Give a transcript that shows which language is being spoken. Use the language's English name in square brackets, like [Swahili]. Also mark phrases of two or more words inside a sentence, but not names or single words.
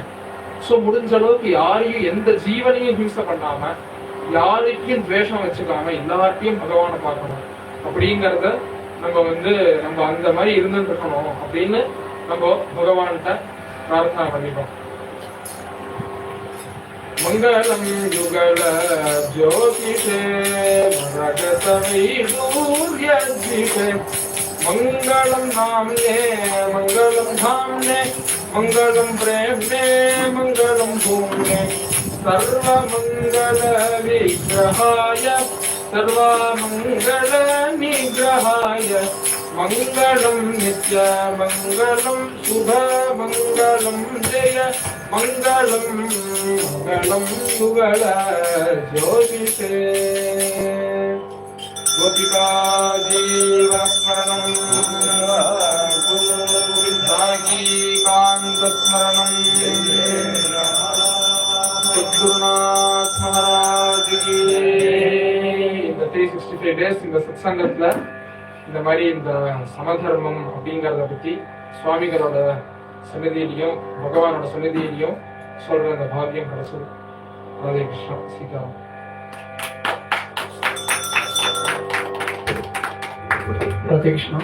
[Tamil] சோ முடிஞ்ச அளவுக்கு யாரையும் எந்த ஜீவனையும் ஹிம்சை பண்ணாம, யாருக்கும் துவேஷம் வச்சுக்காம எல்லார்ட்டையும் பகவானை பார்க்கணும் அப்படிங்கறத நம்ம நம்ம அந்த மாதிரி இருந்துட்டு இருக்கணும் அப்படின்னு நம்ம பகவான்கிட்ட பிரார்த்தனை பண்ணிட்டோம். [Sanskrit] मङ्गलं युगल ज्योतिषे मङ्गलं नाम्ने मङ्गलं धाम्ने मङ्गलं प्रेम्णे मङ्गलं भूम्ने सर्वमङ्गलविग्रहाय सर्वमङ्गलनिग्रहाय मङ्गलं नित्यमङ्गलं शुभमङ्गलं जय मङ्गलं मङ्गलं युगल ज्योतिषे गोपिका जीवस्मरणं कान्तस्मरणं सद्गुरुनाथ महाराज [Tamil] की 365 days இந்த சத்சங்கத்துல இந்த மாதிரி இந்த சமதர்மம் அப்படிங்கறத பத்தி சுவாமிகளோட சன்னதியிலையும் பகவானோட சன்னதியிலையும் சொல்ற அந்த பாக்கியம் கிடைச்சது. ராதே கிருஷ்ணா. சீதாராம். ராதே கிருஷ்ணா.